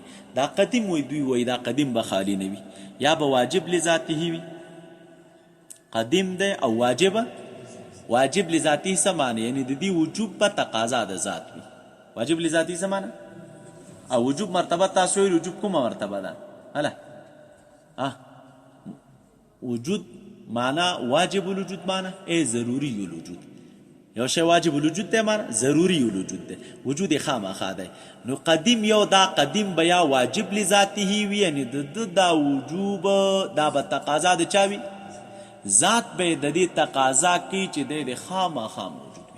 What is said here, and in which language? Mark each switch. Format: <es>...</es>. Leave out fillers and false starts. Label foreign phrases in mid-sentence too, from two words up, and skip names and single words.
<ps>دا قدیم وی دوی وایي دا قدیم به خالی نه وي، یا به</ps> <ar>واجب لذاته</ar> <ps>وي. قدیم دی او</ps> <ar>واجب لذاته</ar> <ps>څه معنی؟ یعنی د دې وجوب په تقاضا د ذات وي.</ps> <ar>واجب لذاته</ar> <ps>څه معنی؟ او وجوب مرتبه تاسو وایي وجوب کومه مرتبه ده؟ هله وجود معنا</ps> <ar>واجب الوجود</ar> <ps>معنا</ps> <ar>ای ضروری الوجود.</ar> <ps>یو شی</ps> <ar>واجب الوجود</ar> <ps>دی معنا</ps> <ar>ضروری الوجود</ar> <ps>دی، وجود خامخا دی. نو قدیم یو دا قدیم بیا</ps> <ar>واجب لذاته</ar> <ps>وی، یعنی دا وجوب دا به تقاضا د چا وي؟ ذات به د دې تقاضا کوي چې د خامخا موجود وي.</ps>